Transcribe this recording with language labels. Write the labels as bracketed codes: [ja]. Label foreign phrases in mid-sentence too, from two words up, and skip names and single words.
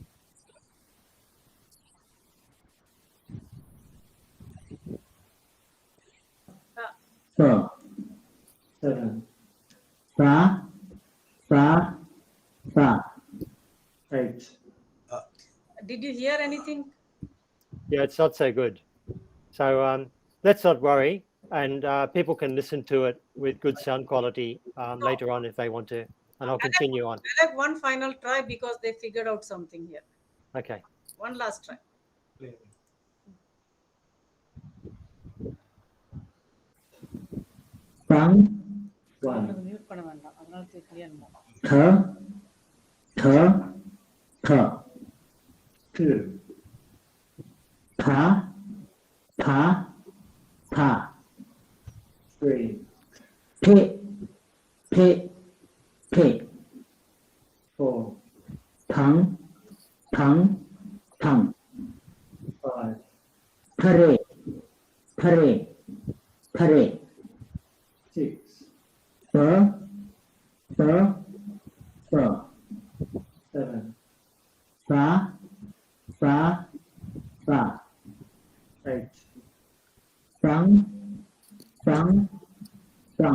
[en] Fa. Seven. Fa. Fa. Fa. Eight. Did you hear anything? Yeah, it's not so good. So let's not worry, and people can listen to it with good sound quality later on if they want to. and I'll continue on. I'll have one final try because they figured out something here. Okay. One last try. Fang, one. [ta] மியூட் பண்ண வேண்டாம் அதனால கிளியர் [en] Tha, tha, tha. Two. Pa, pa, pa. Three. Pe, pe, pe. Four. Pang, pang, pang. Five. Pare, pare, pare. Six. Ba, ba, ba. Seven. Ba, ba, ba. Eight. Bang, bang, bang.